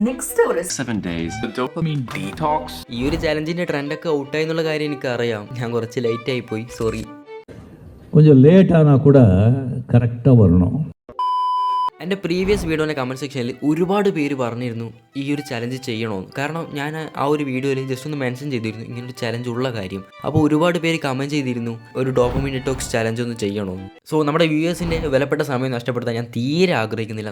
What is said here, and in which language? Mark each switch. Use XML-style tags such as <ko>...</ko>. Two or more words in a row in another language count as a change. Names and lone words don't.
<ml>നെക്സ്റ്റ് ഒരു</ml> <en>7 days. The dopamine detox.</en> <ml>ഈ ഒരു ചലഞ്ചിന്റെ ട്രെൻഡൊക്കെ ഔട്ടായി എന്നുള്ള കാര്യം എനിക്ക് അറിയാം. ഞാൻ കുറച്ച് ലേറ്റ് ആയി പോയി, സോറി.</ml> <ta>கொஞ்சம் லேட் ஆனால் கூட கரெக்டாக வரணும்.</ta> <ml>എൻ്റെ പ്രീവിയസ് വീഡിയോൻ്റെ കമൻറ്റ് സെക്ഷനിൽ ഒരുപാട് പേര് പറഞ്ഞിരുന്നു ഈ ഒരു ചലഞ്ച് ചെയ്യണമെന്ന്. കാരണം ഞാൻ ആ ഒരു വീഡിയോയിൽ ജസ്റ്റ് ഒന്ന് മെൻഷൻ ചെയ്തിരുന്നു ഇങ്ങനൊരു ചലഞ്ച് ഉള്ള കാര്യം. അപ്പോൾ ഒരുപാട് പേര് കമൻറ്റ് ചെയ്തിരുന്നു ഒരു</ml> <en>dopamine detox challenge</en> <ml>ഒന്ന് ചെയ്യണമെന്ന്. സോ നമ്മുടെ വ്യൂവേഴ്സിൻ്റെ വിലപ്പെട്ട സമയം നഷ്ടപ്പെടുത്താൻ ഞാൻ തീരെ ആഗ്രഹിക്കുന്നില്ല.</ml>